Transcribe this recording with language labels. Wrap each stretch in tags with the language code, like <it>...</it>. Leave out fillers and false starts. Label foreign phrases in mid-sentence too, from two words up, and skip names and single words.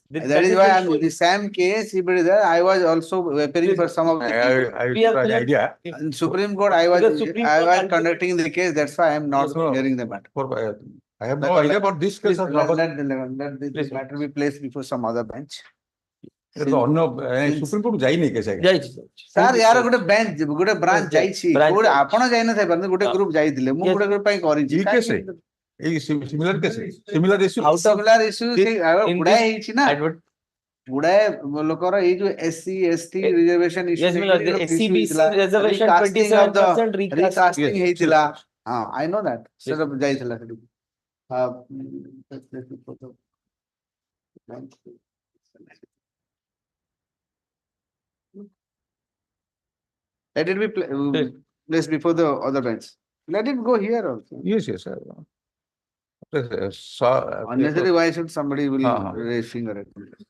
<en>That is why I'm the same case. If it is there, I was also appearing for some of the idea. In Supreme Court, I was conducting the case. That's why I'm not hearing the matter. I have no idea about this case. Let this matter be placed before some other bench.</en> <or>Supreme Court ଯାଇନି କେସ ସାର୍ ୟାର ଗୋଟେ ବେଞ୍ଚ ଗୋଟେ ବ୍ରାଞ୍ଚ ଯାଇଛି ଆପଣ ଯାଇନଥାଇ ପାରନ୍ତି ଗୋଟେ ଗ୍ରୁପ ଯାଇଥିଲେ ମୁଁ ଗୋଟେ ଗ୍ରୁପ ପାଇଁ କରିଛି</or> <en>ଏଇ similar case similar issue similar issue</en> <or>ଗୁଡାଏ ହେଇଛି ନା ଗୁଡାଏ ଲୋକର ଏଇ ଯୋଉ</or> <en>SC ST reservation issue</en> <or>ହେଇଥିଲା ହଁ</or> <en>I know that</en> <or>ସେଟା ଯାଇଥିଲା ସେଠି</or> <en>Let it be placed before the other bench. Let it go here also. Yes, sir. Unnecessary, why should somebody will raise finger at me?</en>